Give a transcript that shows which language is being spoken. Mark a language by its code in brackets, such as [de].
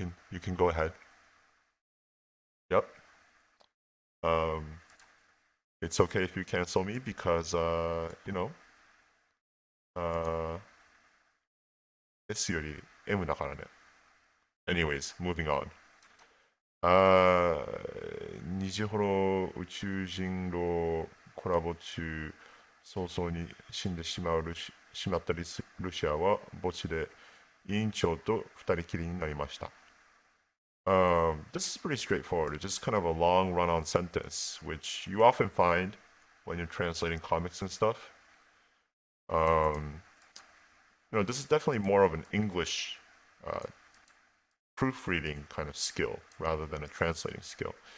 [en] You can go ahead. Yep. It's okay if you cancel me because you know, [ja] S より M だからね。 [en] Anyways, moving on. [ja] 虹ほど宇宙人狼コラボ中、早々に死んでしまったルシアは墓地で委員長と二人きりになりました。 [en] This is pretty straightforward. It's just kind of a long run-on sentence, which you often find when you're translating comics and stuff. this is definitely more of an English proofreading kind of skill rather than a translating skill.